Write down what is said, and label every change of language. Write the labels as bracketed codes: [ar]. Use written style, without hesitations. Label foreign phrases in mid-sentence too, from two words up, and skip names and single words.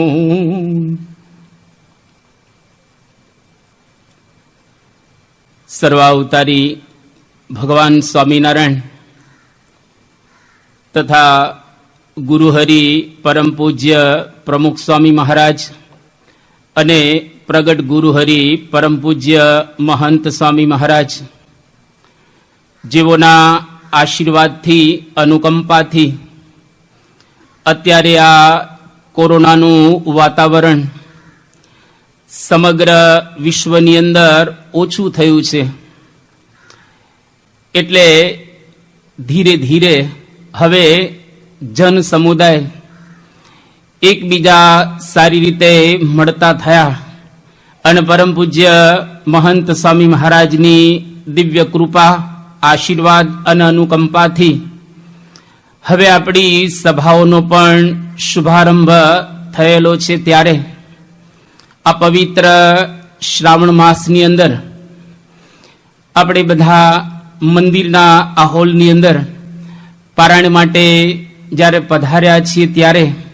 [gu] સર્વાવતારી ભગવાન સ્વામીનારાયણ તથા ગુરુહરિ પરમ પૂજ્ય પ્રમુખ સ્વામી મહારાજ અને પ્રગટ ગુરુહરિ પરમ પૂજ્ય મહંત સ્વામી મહારાજ જેવોના આશીર્વાદથી અનુકંપાથી અત્યારે આ કોરોનાનું વાતાવરણ સમગ્ર વિશ્વની અંદર ओछું થયું છે એટલે ધીરે ધીરે હવે જન સમુદાય એકબીજા સારી રીતે મળતા થયા અને પરમ પૂજ્ય મહંત સ્વામી મહારાજની દિવ્ય કૃપા આશીર્વાદ અને અનુકંપાથી હવે આપણી સભાઓનો પણ શુભારંભ થયેલો છે ત્યારે આ પવિત્ર શ્રાવણ માસની અંદર આપણે બધા મંદિરના આ હોલની અંદર પારાયણ માટે જ્યારે પધાર્યા છીએ ત્યારે